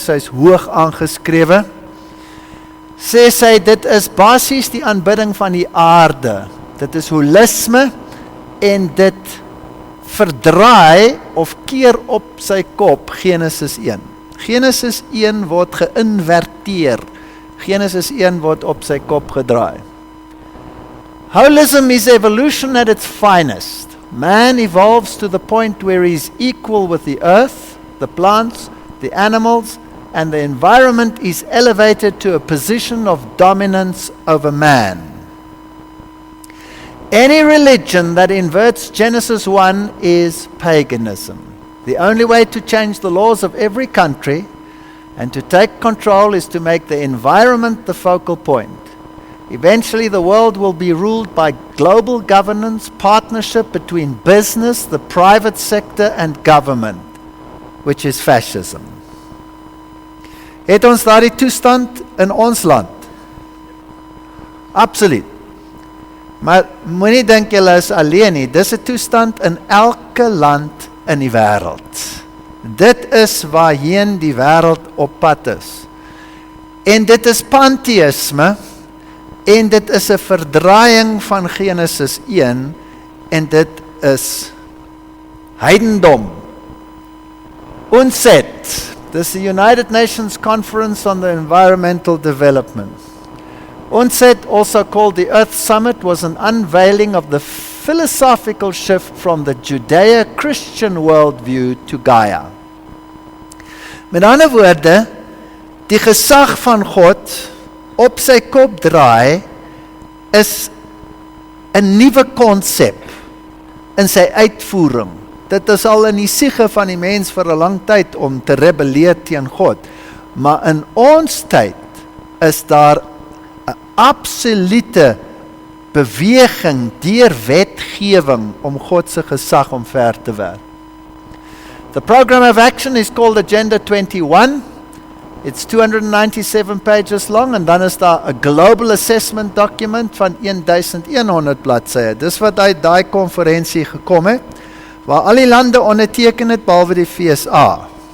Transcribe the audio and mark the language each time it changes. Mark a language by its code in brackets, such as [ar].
[af] Sy is hoog aangeskrewe. Sê sy, dit is basies die aanbidding van die aarde. Dit is holisme, en dit verdraai of keer op sy kop Genesis 1. Genesis 1 word geïnverteer. Genesis 1 word op sy kop gedraai. [en] Holism is evolution at its finest. Man evolves to the point where he is equal with the earth, the plants, the animals, and the environment is elevated to a position of dominance over man. Any religion that inverts Genesis 1 is paganism. The only way to change the laws of every country and to take control is to make the environment the focal point. Eventually the world will be ruled by global governance, partnership between business, the private sector and government, which is fascism. [af] Het ons daardie toestand in ons land? Absoluut. Maar moenie dink julle is alleen nie. Dis 'n toestand in elke land in die wêreld. Dit is waarheen die wêreld op pad is. En dit is pantheïsme, en dit is 'n verdraaiing van Genesis 1, en dit is heidendom. [en] UNCED, this is the United Nations Conference on the Environmental Development. UNCED, also called the Earth Summit, was an unveiling of the philosophical shift from the Judeo-Christian worldview to Gaia. [af] Met ander woorde, die gesag van God op sy kop draai, is 'n nuwe konsep in sy uitvoering. Dit is al in die siege van die mens vir 'n lang tyd om te rebelleer teen God. Maar in ons tyd is daar 'n absolute beweging deur wetgewing om God se gesag omver te werp. [en] The program of action is called Agenda 21. It's 297 pages long, [af] en dan is daar 'n [en] global assessment document [af] van 1100 bladsye. Dis wat uit daai konferensie gekom het, waar al die lande onderteken het behalwe die FSA.